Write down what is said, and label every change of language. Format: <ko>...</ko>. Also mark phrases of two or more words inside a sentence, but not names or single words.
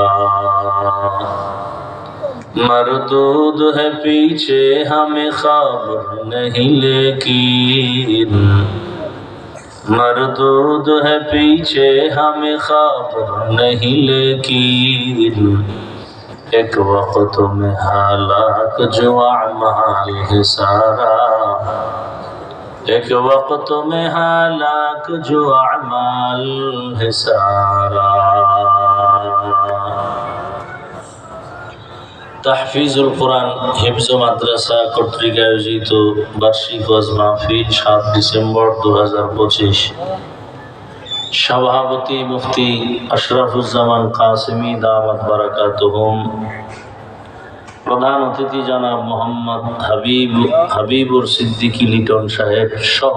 <ur>مردود ہے پیچھے ہمیں خبر نہیں لیکن، مردود ہے پیچھے ہمیں خبر نہیں لیکن. ایک وقت میں ہلاک جو اعمال ہے سارا، ایک وقت میں ہلاک جو اعمال ہے سارا.</ur> <bn>তাহফিজুল কোরআন হিফজ মাদ্রাসা কর্তৃক আয়োজিত বার্ষিক ওয়াজ মাহফিল 7 ডিসেম্বর 2025। সভাপতি মুফতি আশরাফুজ্জামান কাসেমি দামাত বারাকাতুহুম, প্রধান অতিথি জনাব মোহাম্মদ হাবিবুর সিদ্দিকী লিটন সাহেব সহ</bn>